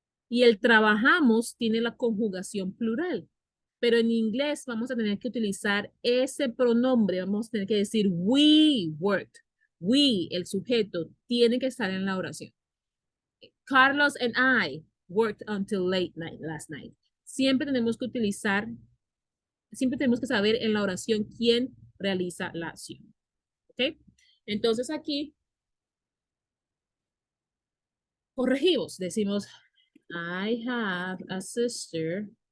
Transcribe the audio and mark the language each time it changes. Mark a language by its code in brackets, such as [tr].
[es] Y el trabajamos tiene la conjugación plural. Pero en inglés vamos a tener que utilizar ese pronombre. Vamos a tener que decir [en] we worked. [es] We, el sujeto, tiene que estar en la oración. [en] Carlos and I worked until late night last night. [es] Siempre tenemos que utilizar, siempre tenemos que saber en la oración quién realiza la acción. ¿Ok? Entonces aquí corregimos. Decimos, [en] I have a sister.